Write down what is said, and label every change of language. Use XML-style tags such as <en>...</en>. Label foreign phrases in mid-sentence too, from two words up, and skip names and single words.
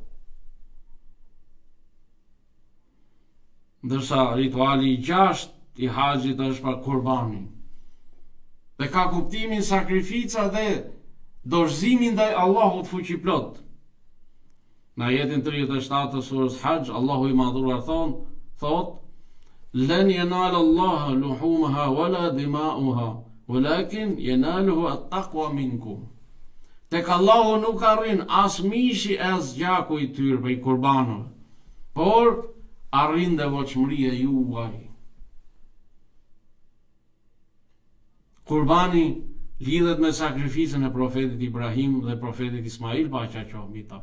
<sq>Ndërsa rituali i 6 i haxhit është pra kurbani. Dhe ka kuptimin sakrifica dhe dorëzimin ndaj Allahut fuqiplot. Në ajetin 37 të surës Haxh, Allahu i madhuar thot:</sq> <ar>"لن ينال الله لحومها ولا دماؤها ولكن يناله التقوى منكم."</ar> <sq>Tek Allahu nuk arrin as mishi as gjaku i tyre për i kurbanëve, por arrin devotshmëria juaj. Kurbani lidhet me sakrificën e profetit Ibrahim dhe profetit Ismail, paqja qoftë mbi ta.</sq>